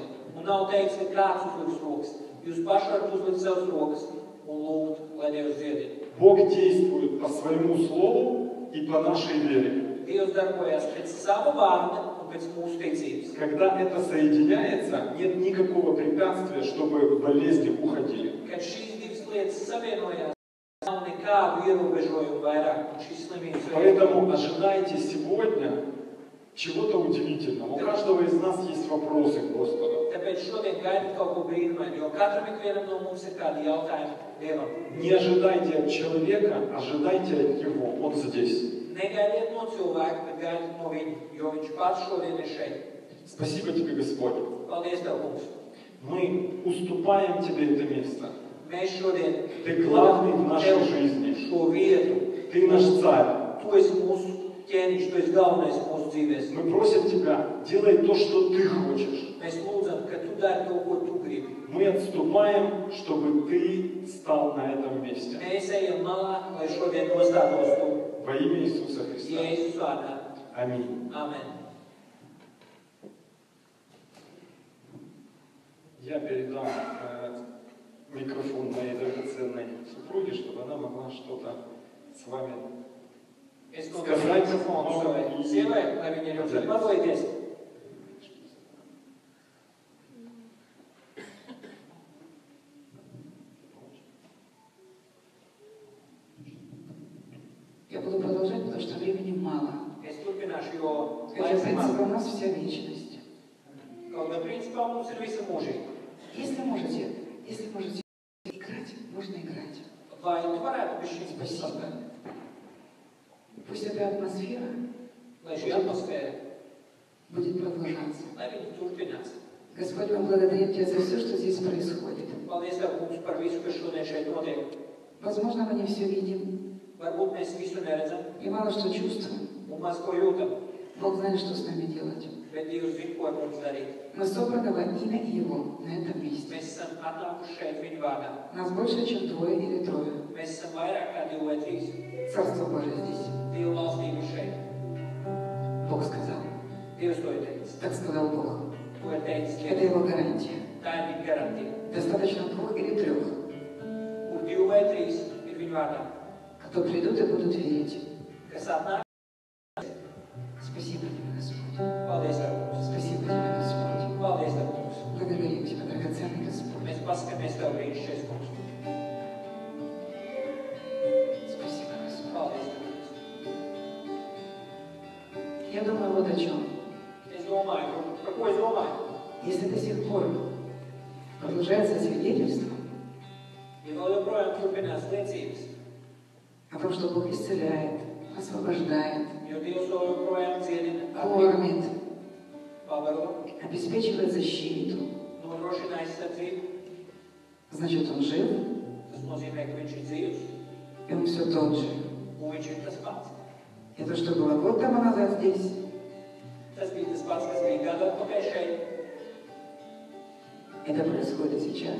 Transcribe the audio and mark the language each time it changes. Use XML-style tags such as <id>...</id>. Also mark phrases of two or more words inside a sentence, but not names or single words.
<lv>Un nav teikts, ka kāds uzliks rokas. Jūs paši varat uzlikt savas rokas un lūgt, lai Dievs dziedina.</lv> <ru>Бог действует по своему слову и по нашей вере.</ru> <lv>Dievs darbojas pēc sava vārda un pēc mūsu ticības.</lv> <ru>Когда это соединяется, нет никакого препятствия, чтобы болезни уходили.</ru> <lv>Kad šīs divas lietas savienojās, nav nekādu ierobežojumu vairāk, un šīs slimības</lv> <ru>Поэтому ожидайте сегодня чего-то удивительного. У каждого из нас есть вопросы к Господу.</ru> <lv>Tāpēc šodien gaidat kaut ko brīnumainu, jo katram ikvienam no mums ir kādi jautājumi Dievam.</lv> <ru>Не ожидайте от человека, ожидайте от Него. Он здесь.</ru> <lv>Negaidiet no cilvēka, bet gaidiet no viņa, jo viņš pats šodien ir šeit.</lv> <ru>Спасибо Тебе, Господь.</ru> <lv>Paldies Tev, kungs.</lv> <ru>Мы уступаем Тебе это место.</ru> <lv>Mēs šodien</lv> <ru>Ты главный в нашей жизни.</ru> <lv>šo vietu.</lv> <ru>Ты наш царь.</ru> <lv>Tu esi mūsu ķēniņš, tu esi galvenais mūsu dzīvēs.</lv> <ru>Мы просим Тебя, делай то, что Ты хочешь.</ru> <lv>Mēs lūdzam, ka Tu dari to, ko Tu gribi.</lv> <ru>Мы отступаем, чтобы Ты стал на этом месте.</ru> <lv>Mēs ejam malā, lai šodien nostātos Tu.</lv> <ru>Во имя Иисуса Христа.</ru> <lv>Jēzus vārdā.</lv> <ru>Аминь.</ru> <lv>Amen.</lv> <ru>Я передам микрофон моей драгоценной супруге, чтобы она могла что-то с вами</ru> <lv>Es nodošu mikrofonu savai sievai, lai viņa ir jums var padalīties.</lv> <ru>Я буду продолжать, потому что времени мало.</ru> <lv>Es turpināšu, jo</lv> <ru>Хотя, в</ru> <lv>laiks</lv> <ru>принципе,</ru> <lv>maz.</lv> <ru>у нас вся вечность.</ru> <lv>Kaut gan principā mums ir visa mūžība.</lv> <ru>Если можете играть, можно играть.</ru> <lv>Vai tu varētu bišķiņ</lv> <ru>Спасибо.</ru> <lv>paspēt,</lv> <ru>Пусть эта атмосфера</ru> <lv>lai šī atmosfēra,</lv> <ru>будет продолжаться.</ru> <lv>lai viņa turpinās.</lv> <ru>Господь, мы благодарим Тебя за все, что здесь происходит.</ru> <lv>Paldies Tev, kungs, par visu, kas šodien šeit notiek.</lv> <ru>Возможно, мы не все видим</ru> <lv>Varbūt mēs visu neredzam</lv> <ru>и мало что чувствуем.</ru> <lv>un maz ko jūtam.</lv> <ru>Бог знает, что с нами делать.</ru> <lv>Bet Dievs zina, ko ar mums darīt.</lv> <ru>Мы собраны во имя Его на этом месте.</ru> <lv>Mēs esam atnākuši šeit viņa vārdā.</lv> <ru>Нас больше, чем двое или трое.</ru> <lv>Mēs esam vairāk kā 2 vai 3.</lv> <ru>Царство Божие здесь.</ru> <lv>Dieva valstība ir šeit.</lv> <ru>Бог сказал.</ru> <lv>Dievs to ir teicis.</lv> <ru>Так сказал Бог.</ru> <lv>To ir teicis</lv> <ru>Это</ru> <lv>Dievs.</lv> <ru>Его гарантия.</ru> <lv>Tā ir viņa garantija.</lv> <ru>Достаточно 2 или 3,</ru> <lv>Kur 2 vai 3 ir viņa vārdā.</lv> <ru>кто придут и будут верить.</ru> <lv>Kas atnāk?</lv> <ru>Спасибо Тебе, Господь.</ru> <lv>Paldies, Kungs.</lv> <ru>Спасибо Тебе, Господь.</ru> <lv>Paldies, Kungs.</lv> <ru>Благодарим Тебя, драгоценный Господь.</ru> <lv>Mēs paskatāmies Tev brīnišķīgais, Kungs.</lv> <ru>Спасибо, Господь.</ru> <lv>Paldies, Kungs.</lv> <ru>Я думаю вот о чем.</ru> <lv>Es domāju, par ko es domāju?</lv> <ru>Если до сих пор продолжается свидетельство</ru> <lv>Ja vēl joprojām turpinās liecības,</lv> <ru>о том, что Бог исцеляет, освобождает,</ru> <lv>jo Dievs vēl joprojām dziedina,</lv> <ru>кормит,</ru> <lv>pavaro,</lv> <ru>обеспечивает защиту,</ru> <lv>nodrošina aizsardzību.</lv> <ru>значит, Он жив,</ru> <lv>Tas nozīmē, ka viņš ir dzīvs,</lv> <ru>и Он все тот же.</ru> <lv>un viņš ir tas pats.</lv> <ru>И то, что было год тому назад здесь,</ru> <lv>Tas bija tas pats, kas bija gadu atpakaļ šeit.</lv> <ru>это происходит сейчас.</ru>